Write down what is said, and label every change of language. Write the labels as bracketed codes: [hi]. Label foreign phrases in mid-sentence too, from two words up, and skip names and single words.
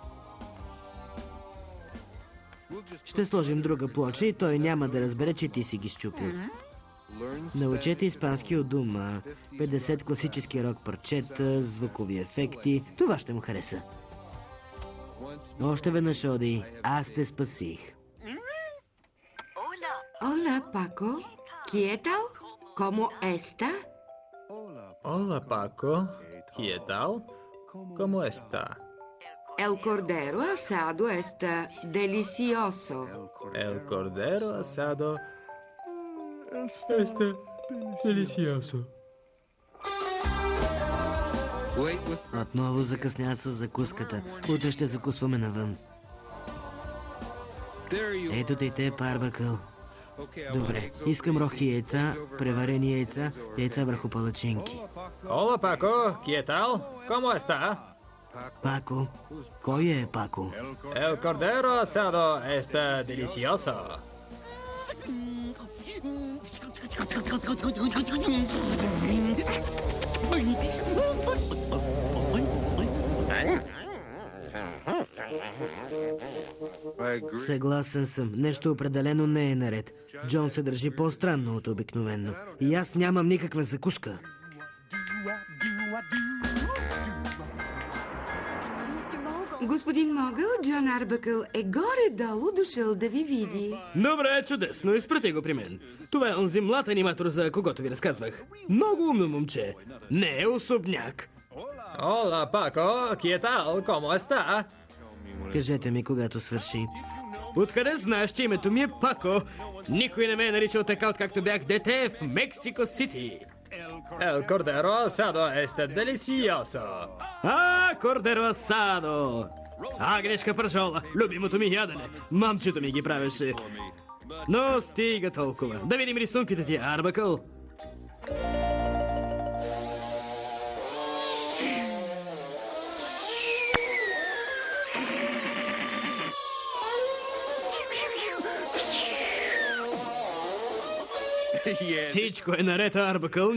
[bg] Ще сложим друга плоча и той няма да разбере, че ти си ги счупил. Научете испански от дома. 50 класически рок парчета, звукови ефекти. Това ще му хареса. Още веднъж, Оди. Аз те спасих. [es] Hola, Paco. ¿Qué tal? ¿Cómo está? Ола, Пако. ¿Qué tal? ¿Cómo está? El cordero asado está delicioso. El cordero asado está delicioso. [bg] Отново закъсня с закуската. Утре ще закусваме навън. Ето те и те, парбакъл. Добре, искам рохи яйца, преварени яйца, яйца върху палачинки. [es] Hola, Paco. ¿Qué tal? ¿Cómo está? [bg] Пако? Кой е Пако? [es] El cordero asado está delicioso. [bg] Съгласен съм. Нещо определено не е наред. Джон се държи по-странно от обикновено. И аз нямам никаква закуска. Господин Могъл, Джон Арбъкъл е горе-долу дошъл да ви види. Добре, чудесно. Изпрати го при мен. Това е онзи млад аниматор, за когото ви разказвах. Много умно момче. Не е особняк. [es] Hola, Paco. ¿Qué tal? ¿Cómo está? [bg] Кажете ми, когато свърши. Откъде знаеш, че името ми е Пако? Никой не ме е наричал така, откакто бях дете в Мексико Сити. [es] El cordero asado está delicioso. Cordero asado! [bg] Агнешка пържола, любимото ми ядене. Мамчето ми ги правеше. Но стига толкова. Да видим рисунките ти, Арбакъл. Всичко е наред, Арбакъл.